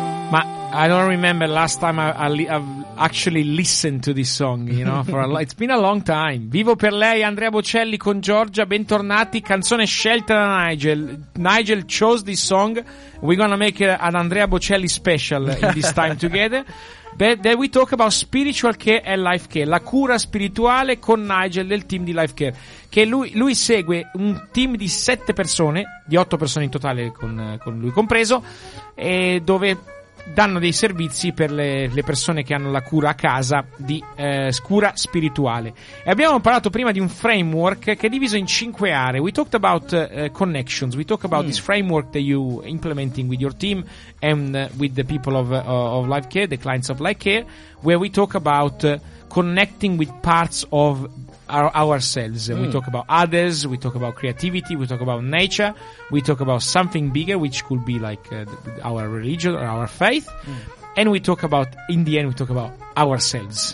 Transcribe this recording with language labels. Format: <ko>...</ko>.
<en>But I don't remember last time I've actually listened to this song, you know, for a lot. It's been a long time.</en> <it>Vivo per lei, Andrea Bocelli con Giorgia, bentornati. Canzone scelta da Nigel.</it> <en>Nigel chose this song. We're gonna make an Andrea Bocelli special in this time together. But then we talk about spiritual care and life care.</en> <it>La cura spirituale con Nigel del team di Life Care. Che lui segue un team di 7 persone, di 8 persone in totale con lui compreso, e dove danno dei servizi per le persone che hanno la cura a casa di cura spirituale. E abbiamo parlato prima di un framework che è diviso in 5 aree.</it> <en>We talked about connections. We talked about this framework that you implementing with your team and with the people of Life Care, the clients of Life Care, where we talk about connecting with parts of ourselves. We talk about others, we talk about creativity, we talk about nature, we talk about something bigger, which could be like our religion or our faith, and we talk about, in the end, we talk about ourselves.</en>